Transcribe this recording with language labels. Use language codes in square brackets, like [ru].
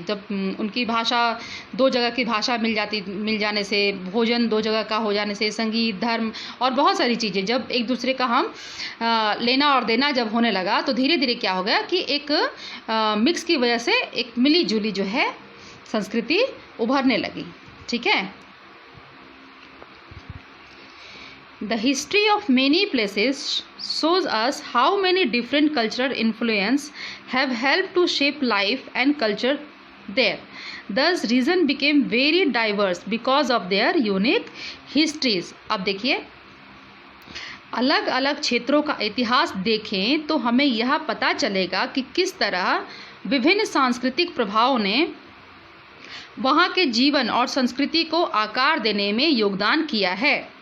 [hi] जब उनकी भाषा, दो जगह की भाषा मिल जाने से, भोजन दो जगह का हो जाने से, संगीत, धर्म और बहुत सारी चीज़ें जब एक दूसरे का हम लेना और देना जब होने लगा, तो धीरे धीरे क्या हो गया कि एक मिक्स की वजह से एक मिली जुली जो है संस्कृति उभरने लगी। ठीक है। [en] The history of many places shows us how many different cultural influences have helped to shape life and culture there. Thus, region became very diverse because of their unique histories. [hi] अब देखिए, अलग अलग क्षेत्रों का इतिहास देखें तो हमें यह पता चलेगा कि किस तरह विभिन्न सांस्कृतिक प्रभावों ने वहाँ के जीवन और संस्कृति को आकार देने में योगदान किया है।